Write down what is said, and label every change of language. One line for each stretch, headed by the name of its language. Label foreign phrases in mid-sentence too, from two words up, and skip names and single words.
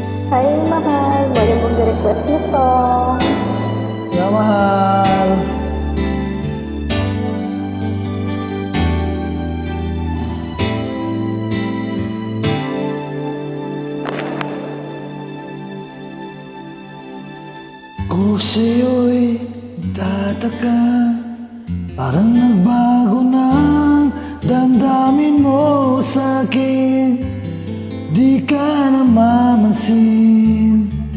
Indonesian: Hai mahal, boleh mau di-request nya song. Ya mahal.
Filipino: Kung sa'yo'y tataka, parang nagbago na ang damdamin mo sa'kin, di ka na mamansin.